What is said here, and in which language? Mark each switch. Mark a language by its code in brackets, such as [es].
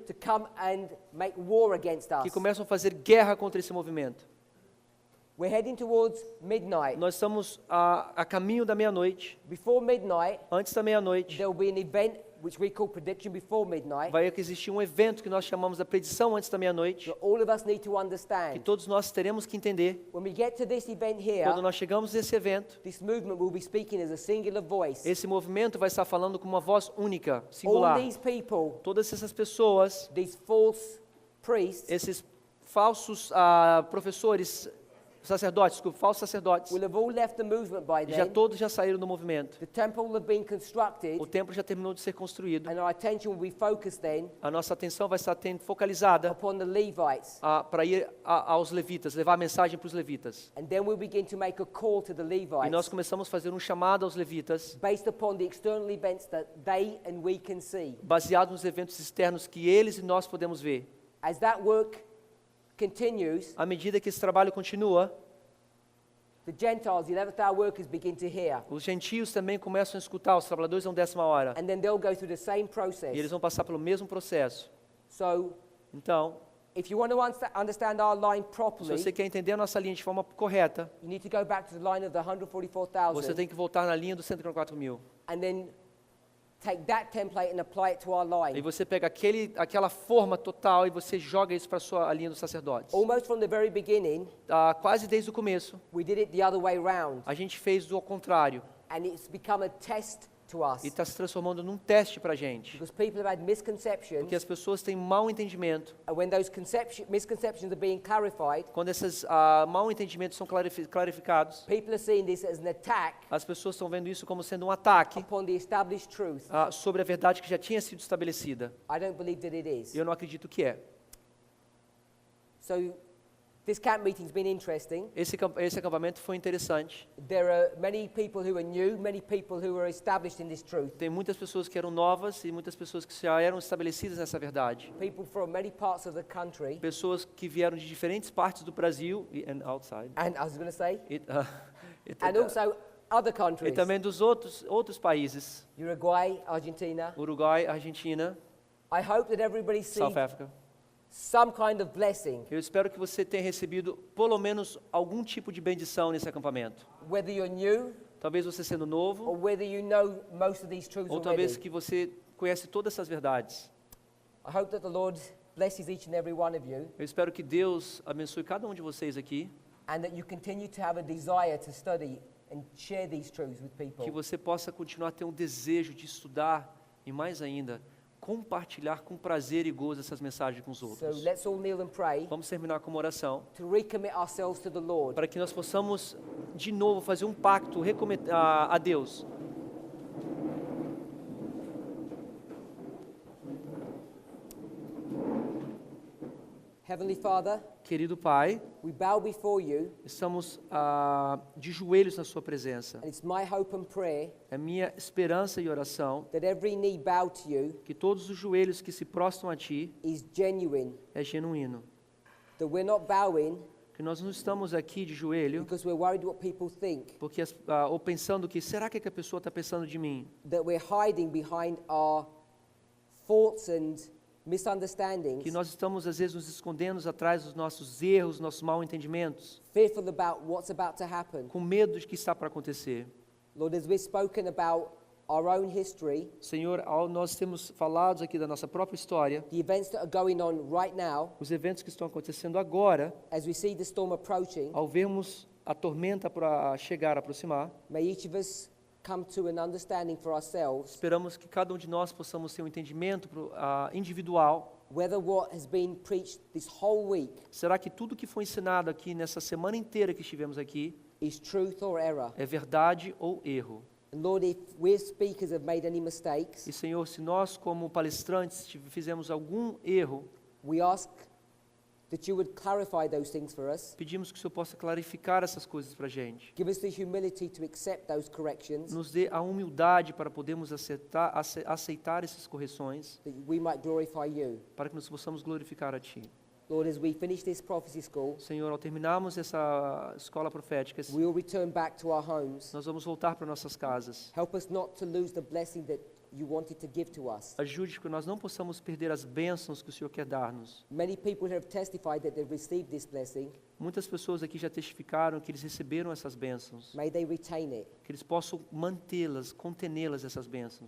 [en] to come and make war against us. [pt] que começam a fazer guerra contra esse movimento. [en] We're heading towards midnight. [pt] Nós estamos a caminho da meia-noite. [en] Before midnight, [pt] Antes da meia-noite, [en] there will be an event which we call prediction before midnight, [pt] vai existir um evento que nós chamamos da predição antes da meia-noite, [en] that all of us need to [pt] que [en] understand. [pt] todos nós teremos que entender. [en] When we get to this event here, [pt] Quando nós chegamos nesse evento, [en] this movement will be speaking as a singular voice. [pt] esse movimento vai estar falando com uma voz única, [en] All singular. these people, [pt] Todas essas pessoas, [en] these false priests, [pt] esses falsos professores, sacerdotes, desculpa, falsos sacerdotes, [en] will have all left the movement by [pt] já [en] then. [pt] todos já saíram do movimento. [en] The temple will have been constructed, [pt] O templo já terminou de ser construído. [en] and our attention will be focused then [pt] A nossa atenção vai estar focalizada [en] upon the Levites. [pt] para ir aos levitas, levar a mensagem para os levitas. [en] And then we'll begin to make a call to the [pt] E nós [en] Levites [pt] começamos a fazer um chamado aos levitas, [en] based upon the external events that they and we can see. [pt] baseado nos eventos externos que eles e nós podemos ver. [en] As that work continues, [pt] À medida que esse trabalho continua, [en] the Gentiles, the 11th hour workers, begin to hear. [pt] os gentios também começam a escutar, os trabalhadores da 10ª hora. [en] And then they'll go through the same [pt] E [en] process. [pt] eles vão passar pelo mesmo processo. [en] So, [pt] Então, [en] if you want to understand our line [pt] se [en] properly, [pt] você quer entender a nossa linha de forma correta, [en] you need to go back to the line of the [pt] você [en] 144,000 [pt] tem que voltar na linha dos 144 mil. [en] and then take that template and apply it to our [pt] E [en] line. [pt] você pega aquela forma total e você joga isso para a linha dos sacerdotes. [en] Almost from the very beginning, [pt] Quase desde o começo, [en] we did it the other way round, [pt] a gente fez do ao contrário. [en] and it's become a test to us [pt] E está se transformando num teste para a gente. [en] because people have had misconceptions, [pt] Porque as pessoas têm mau entendimento. [en] and when those misconceptions are being clarified, [pt] Quando esses mau entendimentos são clarificados, [en] people are seeing this as an attack [pt] as pessoas estão vendo isso como sendo um ataque [en] upon the established truth. [pt] sobre a verdade que já tinha sido estabelecida. [en] I don't believe that it is. [pt] Eu não acredito que é. [en] So this camp meeting's been interesting. [pt] Esse acampamento foi interessante. [en] There are many people who are new, many people who are established in this truth. [pt] Tem muitas pessoas que eram novas e muitas pessoas que já eram estabelecidas nessa verdade. [en] People from many parts of the country. [pt] Pessoas que vieram de diferentes partes do Brasil [en] and outside. And I was going to say, [pt] E, [en] and also other [pt] e [en] countries. [pt] também dos outros países. [en] Uruguay, Argentina. [pt] Uruguai, Argentina, [en] I hope that everybody sees South Africa. some kind of blessing, [pt] Eu espero que você tenha recebido pelo menos algum tipo de bendição nesse acampamento. [en] whether you're new [pt] Talvez você sendo [en] or [pt] novo, [en] whether you know most of these truths [pt] ou talvez [en] already. [pt] que você conhece todas essas verdades. [en] I hope that the Lord blesses each and every one of you, [pt] Eu espero que Deus abençoe cada um de vocês aqui, [en] and that you continue to have a desire to study and share these truths with [pt] que [en] people. [pt] você possa continuar a ter um desejo de estudar e mais ainda compartilhar com prazer e gozo essas mensagens com os [en] So [pt] outros. [en] let's all kneel and pray [pt] Vamos terminar com uma oração [en] to recommit ourselves to the Lord. [pt] para que nós possamos de novo fazer um pacto a Deus. [en] Heavenly Father, [pt] Querido Pai, [en] we bow before you, [pt] estamos de joelhos na sua presença. [en] and it's my hope and prayer [pt] É minha esperança e oração [en] that every knee bowed to you [pt] que todos os joelhos que se prostram a Ti [en] is genuine, [pt] é genuíno. [en] that we're not bowing [pt] Que nós não estamos aqui de joelho [en] because we're worried what people think, [pt] porque ou pensando que será que a pessoa está pensando de mim? [en] that we're hiding behind our thoughts and misunderstandings, [pt] Que nós estamos às vezes nos escondendo atrás dos nossos erros, nossos mal entendimentos, [en] fearful about what's about to happen. [pt] com medo de que está para acontecer. [en] Lord, as we've spoken about our own history, [pt] Senhor, nós temos falado aqui da nossa própria história, [en] the events that are going on right now, [pt] os eventos que estão acontecendo agora, [en] as we see the storm approaching, [pt] ao vermos a tormenta para chegar, aproximar, [en] may each of us come to an understanding for ourselves [pt] esperamos que cada um de nós possamos ter um entendimento individual. [en] whether what has been preached this whole week [pt] Será que tudo que foi ensinado aqui nessa semana inteira que estivemos aqui [en] is truth or error. [pt] é verdade ou erro? [en] And Lord, if we speakers have made any mistakes, [pt] E Senhor, se nós como palestrantes fizemos algum erro, [en] we ask that you would clarify those things for us. [pt] pedimos que o Senhor possa clarificar essas coisas para a gente. [en] Give us the humility to accept those corrections, [pt] Nos dê a humildade para podermos aceitar essas correções, [en] that we might glorify you. [pt] para que nós possamos glorificar a Ti. [en] Lord, as we finish this prophecy school, [pt] Senhor, ao terminarmos essa escola profética, [en] we will return back to our homes. [pt] nós vamos voltar para nossas casas. [en] Help us not to lose the blessing that you wanted to give to us. [pt] Ajude para que nós não possamos perder as bênçãos que o Senhor quer dar-nos. [en] Many people have testified that they've received this blessing. [pt] Muitas pessoas aqui já testificaram que eles receberam essas bênçãos, [en] May they retain it [pt] que eles possam mantê-las, contenê-las, essas bênçãos,